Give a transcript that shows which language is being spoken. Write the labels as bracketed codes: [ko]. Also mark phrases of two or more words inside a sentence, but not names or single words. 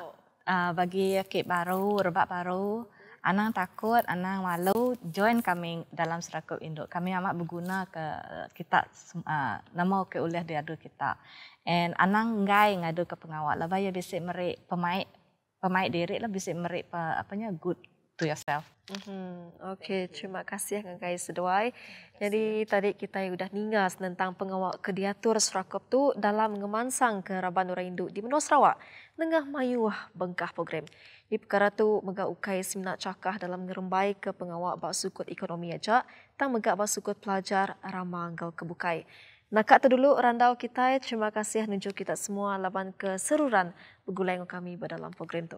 [iba] Bagi kek baru, rebak baru, Anang takut, Anang malu join kami dalam Serakup Induk. Kami amat berguna ke kita, nama ke oleh diadu kita. And Anang ngai ngadu ke pengawal. Lah bayar bisik merik pemain diri lah bisik merik [en] good to yourself. [iba] Okey, terima kasih guys seduai. Jadi tadi kita sudah ningas tentang pengawal kediatur Serakup tu dalam ngemansang ke Raban Orang Induk di Menua Sarawak. Nengah mayuah bengkah program. Di perkara tu megak ukai seminat cakah dalam ngerembai ke pengawal bak sukut ekonomi aja, tang megak bak sukut pelajar ramanggal kebukai. Nakak tu dulu randau kita. Terima kasih nunjuk kita semua laban keseruran bergulai dengan kami dalam program tu.